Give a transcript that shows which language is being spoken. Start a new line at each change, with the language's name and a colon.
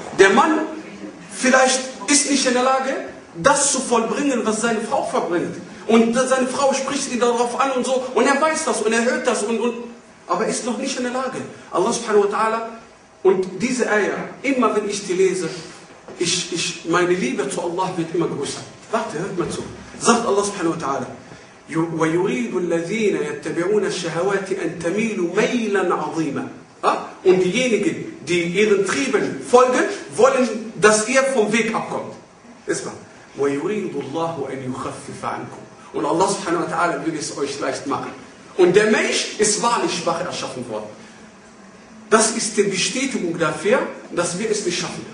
German: Der Mann vielleicht ist nicht in der Lage, das zu vollbringen, was seine Frau verbringt. Und seine Frau spricht ihn darauf an und so. Und er weiß das und er hört das und aber ist noch nicht in der Lage. Allah subhanahu wa ta'ala, und diese Ayah, immer wenn ich die lese, meine Liebe zu Allah wird immer größer. Warte, hört mal zu.
Arabic: Sagt Allah subhanahu wa ta'ala, وَيُرِيدُ الَّذِينَ يَتَّبِعُونَ الشَّهَوَاتِ أَن تَمِيلُوا مَيْلًا عَظِيمًا.
German: Und diejenigen, die ihren Trieben folgen, wollen, dass ihr vom Weg abkommt.
Arabic: وَيُرِيدُ اللَّهُ أَن يُخَفِّفَ عَنْكُمْ.
German: Und Allah subhanahu wa ta'ala will es euch leicht machen. Und der Mensch ist wahrlich schwach erschaffen worden. Das ist die Bestätigung dafür, dass wir es nicht schaffen.